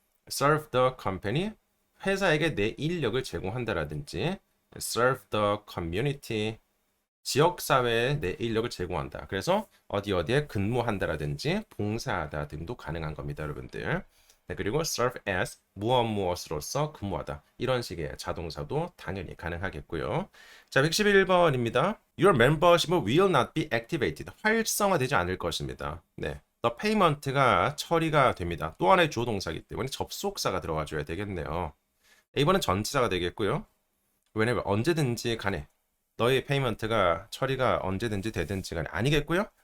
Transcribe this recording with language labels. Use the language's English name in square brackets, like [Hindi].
[English] serve the company [Korean] 회사에게 내 인력을 제공한다라든지 [English] serve the community [Korean] 지역사회에 내 인력을 제공한다. 그래서 어디에 근무한다라든지 봉사하다 등도 가능한 겁니다, 여러분들. 네, 그리고 [English] serve as [Korean] 무엇으로서 근무하다 이런 식의 자동사도 당연히 가능하겠고요. 자, 111번입니다. [English] Your membership will not be activated. [Korean] 활성화되지 않을 것입니다. 네, [English] the payment [Korean] 가 처리가 됩니다. 또 하나의 주어 동사이기 때문에 접속사가 들어가줘야 되겠네요. A번은 전치사가 되겠고요. 왜냐면 언제든지 간에 너의 페이먼트가 처리가 언제든지 되든지 간에 아니겠고요.